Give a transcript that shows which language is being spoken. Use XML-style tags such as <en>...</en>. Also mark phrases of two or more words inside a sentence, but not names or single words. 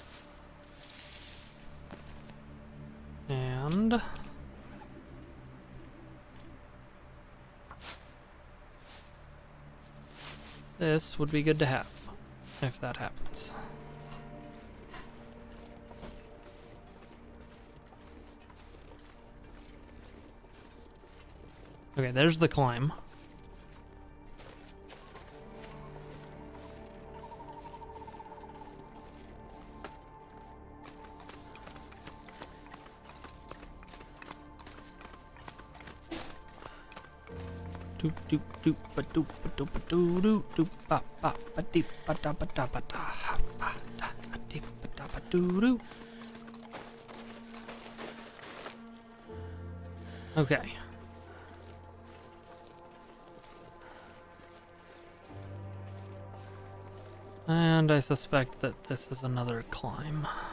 <en>And this would be good to have, if that happens. Okay, there's the climb. Doop doop doop ba doop ba doop ba doo doo doop ba ba ba deep ba da ba da ba da ha ba da ba deep ba da ba doo doo. Okay. And I suspect that this is another climb.</en>